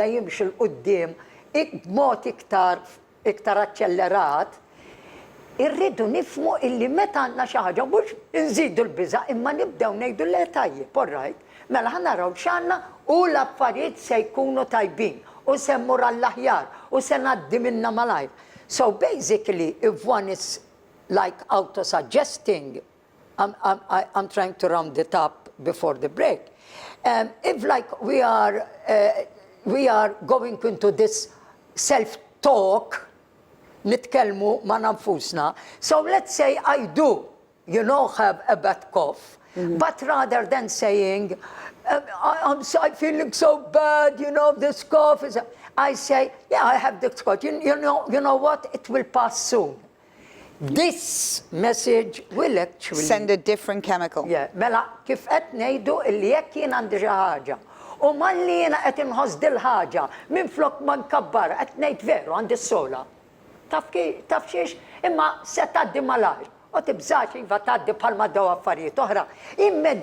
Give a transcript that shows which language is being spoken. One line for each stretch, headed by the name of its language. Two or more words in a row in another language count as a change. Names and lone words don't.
Maltese: jimxi l-qudiem b'mod iktar aċċellerat, irridu nifhmu illi meta għandna xi ħaġa mhux inżidu l-biża' imma nibdew ngħidu le tajjeb,
English: all right,
Maltese: mela ħa naraw x'għandna u l-affarijiet se jkunu tajbin u se mmur għall-aħjar u se ngħaddi minnha malajr.
English: So basically if one is like auto-suggesting, I'm trying to round it up before the break. If like we are going into this self-talk,
Maltese: nitkellmu ma' nafusna.
English: So let's say I do, have a bad cough, but rather than saying, I'm feeling so bad, this cough is, I say, yeah, I have this cough. You know what? It will pass soon. This message will actually send a different chemical. Yeah,
Maltese: mela kif qed ngħidu illi jekk jien għandi xi ħaġa u malli jiena qed inħoss dil-ħaġa minflok ma nkabbar qed ngħid veru għandi s-sola. Taf xiex imma se tgħaddi malajr u tibżax iva tgħaddi bħalma daw affarijiet oħra.